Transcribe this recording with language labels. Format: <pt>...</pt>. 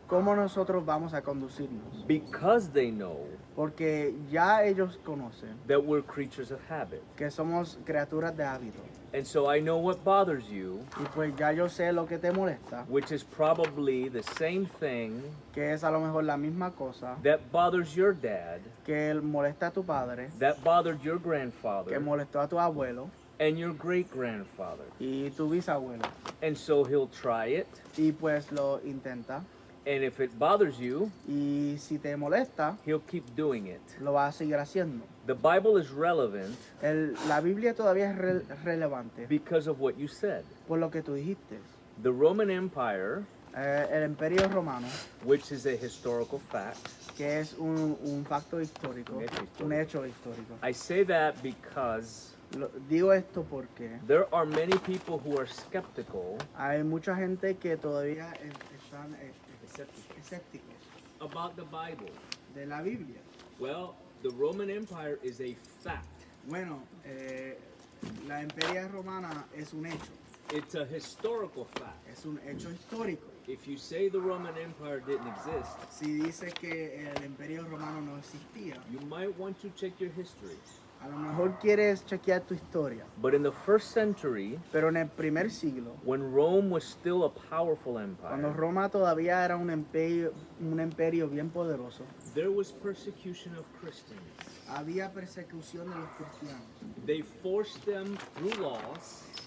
<es>cómo nosotros vamos a conducirnos.</es> <en>Because they know</en> <es>Porque ya ellos conocen</es> <en>that we're creatures of habit.</en> <es>que somos criaturas de hábito.</es> <en>And so I know what bothers you,</en> <es>Y pues ya yo sé lo que te molesta,</es> <en>which is probably the same thing</en> <es>que es a lo mejor la misma cosa</es> <en>that bothers your dad,</en> <es>que molesta a tu padre,</es> <en>that bothered your</en> <es>que</es> <en>grandfather,</en> <es>molestó a tu abuelo</es> <en>and your great grandfather.</en> <es>y tu bisabuelo.</es> <en>And so he'll try it,</en> <es>Y pues lo intenta.</es> <en>and if it bothers you,</en> <es>Y si te molesta,</es> <en>he'll keep doing it.</en> <es>lo va a seguir haciendo.</es> <en>The Bible is relevant</en> <es>La Biblia todavía es relevante</es> <en>because of what you said.</en> <es>por lo que tú dijiste.</es> <en>The Roman Empire,</en> <es>El Imperio Romano,</es> <en>which is a historical fact,</en> <es>que es un facto histórico, Un hecho histórico. un hecho histórico.</es> <en>I say that because</en> <es>Digo esto porque</es> <en>there are many people who are skeptical</en> <es>hay mucha gente que todavía están escépticos</es> <en>about the Bible.</en> <es>de la Biblia.</es> <en>Well, the Roman Empire is a fact.</en> <es>Bueno, la Imperia Romana es un hecho,</es> <en>It's a historical fact.</en> <es>es un hecho histórico.</es> <en>If you say the Roman Empire didn't exist,</en> <es>Si dice que el Imperio Romano no existía,</es> <en>you might want to check your history.</en> <es>a A lo mejor quieres chequear tu historia,</es> <en>but in the first century,</en> <es>pero en el primer siglo,</es> <en>when Rome was still a powerful</en> <es>cuando</es> <en>empire,</en> <es>Roma todavía era un imperio bien poderoso,</es> <en>there was persecution of Christians.</en> <es>había persecución de los cristianos.</es> <en>They forced them through laws</en>